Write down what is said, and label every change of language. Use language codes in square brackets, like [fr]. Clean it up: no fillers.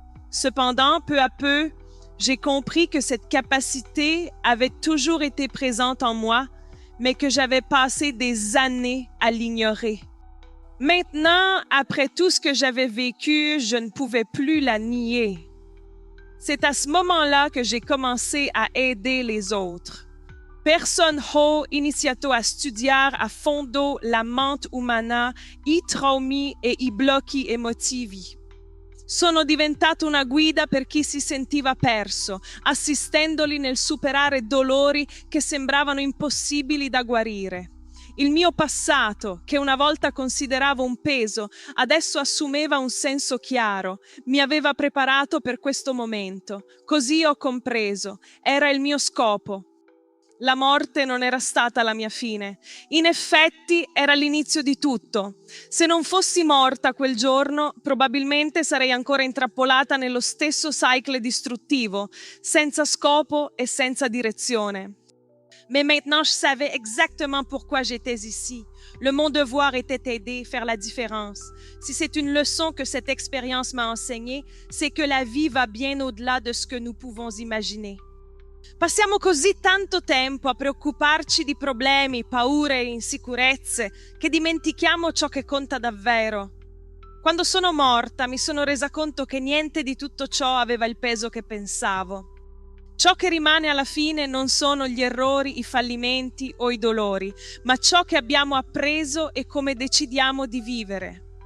[fr] Cependant, peu à peu, j'ai compris que cette capacité avait toujours été présente en moi, mais que j'avais passé des années à l'ignorer. Maintenant, après tout ce que j'avais vécu, je ne pouvais plus la nier. C'est à ce moment-là que j'ai commencé à aider les autres. [it] Persone ho iniziato a studiare a fondo la mente umana, i traumi e i blocchi emotivi. Sono diventato una guida per chi si sentiva perso, assistendoli nel superare dolori che sembravano impossibili da guarire. Il mio passato, che una volta consideravo un peso, adesso assumeva un senso chiaro. Mi aveva preparato per questo momento. Così ho compreso. Era il mio scopo. La morte non era stata la mia fine. In effetti era l'inizio di tutto. Se non fossi morta quel giorno, probabilmente sarei ancora intrappolata nello stesso cycle distruttivo, senza scopo et senza direzione. [fr] Mais maintenant, je savais exactement pourquoi j'étais ici. Mon devoir était d'aider, faire la différence. Si c'est une leçon que cette expérience m'a enseignée, c'est que la vie va bien au-delà de ce que nous pouvons imaginer. [it] Passiamo così tanto tempo a preoccuparci di problemi, paure e insicurezze che dimentichiamo ciò che conta davvero. Quando sono morta mi sono resa conto che niente di tutto ciò aveva il peso che pensavo. Ciò che rimane alla fine non sono gli errori, i fallimenti o i dolori, ma ciò che abbiamo appreso e come decidiamo di vivere.